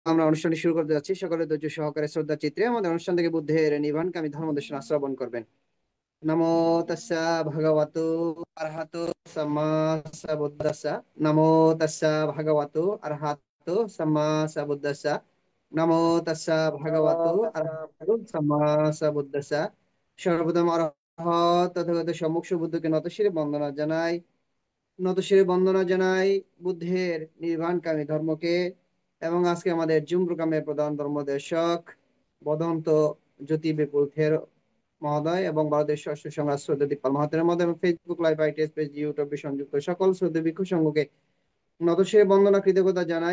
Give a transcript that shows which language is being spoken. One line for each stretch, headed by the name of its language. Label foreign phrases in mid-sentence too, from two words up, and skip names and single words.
Bangla: আমরা অনুষ্ঠানটি শুরু করতে যাচ্ছি। সকলে ধৈর্য সহকারে শ্রদ্ধা চিত্রে আমাদের অনুষ্ঠান থেকে বুদ্ধের নির্বাণকামী ধর্মদেশনা শ্রবণ করবেন।
Pali: নমো তাস্সা ভগবতু আরহাতু সাম্মা সাম্বুদ্দাস্সা। নমো তাস্সা ভগবতু আরহাতু সাম্মা সাম্বুদ্দাস্সা। নমো তাস্সা ভগবতু আরহাতু সাম্মা সাম্বুদ্দাস্সা।
Bangla: সর্বপ্রথম অরহত তথাগত সম্মুখ বুদ্ধকে নতশিরে বন্দনা জানাই। নতশিরে বন্দনা জানাই বুদ্ধের নির্বাণকামী ধর্মকে। এবং আজকে আমাদের জুম প্রোগ্রামের প্রধান ধর্মদেশক বদন্ত জ্যোতি বিপুল খের মহোদয় এবং বাংলাদেশ ষষ্ঠ সংঘ শ্রদ্ধা দীপাল মহাতের মধ্যে এবং ফেসবুক লাইভ আইটিএস পেজ ইউটিউবে সংযুক্ত সকল শ্রদ্ধা ভিক্ষু সংঘকে নতশিরে বন্দনা কৃতজ্ঞতা জানাই।